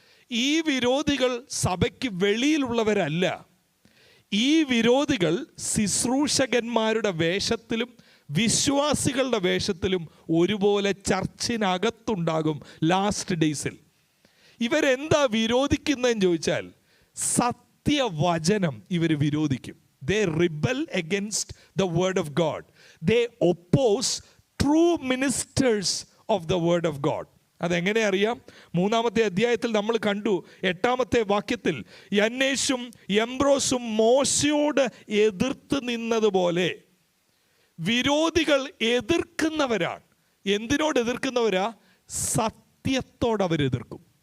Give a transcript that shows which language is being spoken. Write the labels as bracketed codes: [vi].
[ml] ഈ വിരോധികൾ സഭയ്ക്ക് വെളിയിലുള്ളവരല്ല. ഈ വിരോധികൾ ശുശ്രൂഷകന്മാരുടെ വേഷത്തിലും വിശ്വാസികളുടെ വേഷത്തിലും ഒരുപോലെ ചർച്ചിനകത്തുണ്ടാകും ലാസ്റ്റ് ഡേയ്സിൽ. ഇവരെന്താ വിരോധിക്കുന്നതെന്ന് ചോദിച്ചാൽ, സത്യവചനം ഇവർ വിരോധിക്കും. [en] They rebel against the word of God. They oppose true ministers of the word of God. [ml] അതെങ്ങനെ അറിയാം? 3-ാമത്തെ അധ്യായത്തിൽ നമ്മൾ കണ്ടു 8-ാമത്തെ വാക്യത്തിൽ, യന്നേശും എംബ്രോസും മോശയോട് എതിർത്ത് നിന്നതുപോലെ വിരോധികൾ എതിർക്കുന്നവരാണ്. എന്തിനോട് എതിർക്കുന്നവരാ? സത്യത്തോട് അവരെതിർക്കും.